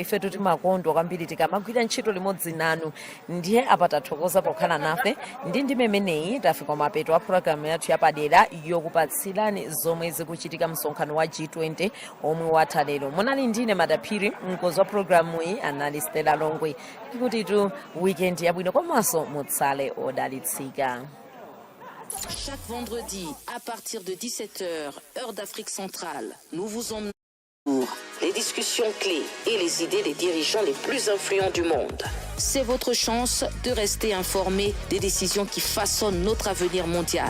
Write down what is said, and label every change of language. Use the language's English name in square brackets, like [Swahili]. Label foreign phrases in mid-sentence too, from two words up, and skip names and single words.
[Nyanja] Ife tuti makondwa kwambiri tikamagwira ntchito limodzi nanu. Ndiye apa tathokoza pokhala nafe, ndi memeneyi tafika mapeto a program yathu yapadera yokupatsirani zomwe zikuchitika msonkhano wa G20 omwe watha lero. Munali ndine madaphiri, mkonzi wa programu iyi anali Stella Longwe. Kuti tu weekend yabwino komanso mutsale odalitsika. [French] Chaque vendredi à partir de 17h, heure d'Afrique centrale, nous vous emmenons pour les discussions clés et les idées des dirigeants les plus influents du monde. C'est votre chance de rester informé des décisions qui façonnent notre avenir mondial.